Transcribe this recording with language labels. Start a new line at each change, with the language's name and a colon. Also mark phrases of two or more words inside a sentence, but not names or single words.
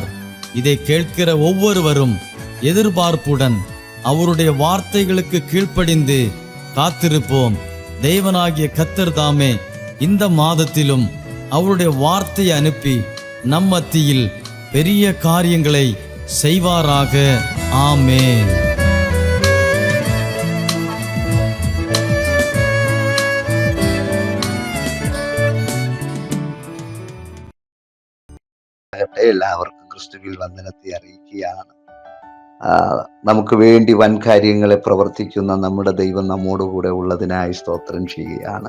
Tamil: இதை கேட்கிற ஒவ்வொருவரும் எதிர்பார்ப்புடன் அவருடைய வார்த்தைகளுக்கு கீழ்ப்படிந்து காத்திருப்போம். தேவனாகிய கர்த்தர் தாமே இந்த மாதத்திலும் அவருடைய வார்த்தையை அனுப்பி நம் மத்தியில் பெரிய காரியங்களை செய்வாராக. ஆமென்.
Malayalam: എല്ലാവർക്കും ക്രിസ്തുവിൽ വന്ദനത്തെ അറിയിക്കുകയാണ്. നമുക്ക് വേണ്ടി വൻ കാര്യങ്ങളെ പ്രവർത്തിക്കുന്ന നമ്മുടെ ദൈവം നമ്മോടുകൂടെ ഉള്ളതിനായി സ്തോത്രം ചെയ്യുകയാണ്.